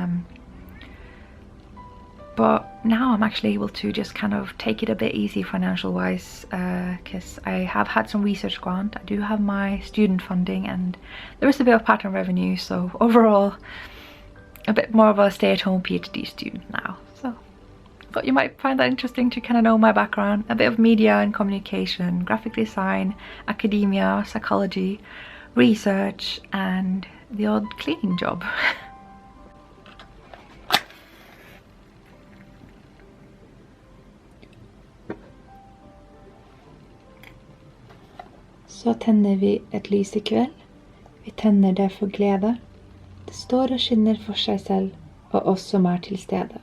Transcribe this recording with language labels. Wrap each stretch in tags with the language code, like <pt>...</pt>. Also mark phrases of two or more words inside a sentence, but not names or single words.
<en>But now I'm actually able to just kind of take it a bit easy financial wise, because I have had some research grant, I do have my student funding, and there is a bit of part-time revenue, so overall a bit more of a stay-at-home PhD student now. So I thought you might find that interesting to kind of know my background, a bit of media and communication, graphic design, academia, psychology, research, and the odd cleaning job.</en> <no>Så tenner vi et lys I kveld. Vi tenner det for glede. Det står og skinner for seg selv, og oss som til stede.</no>